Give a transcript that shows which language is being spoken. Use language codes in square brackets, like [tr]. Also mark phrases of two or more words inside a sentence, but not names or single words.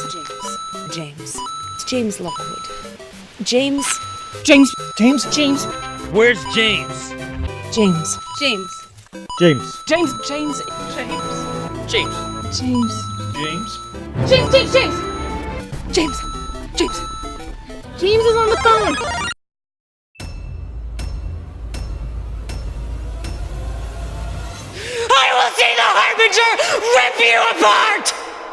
[en] James. It's James Lockwood. James. James. James. James. Where's James? James. James. James. James. James. James. James. James. James. James. James. James. James. James is on the phone. I will see the Harbinger rip you apart!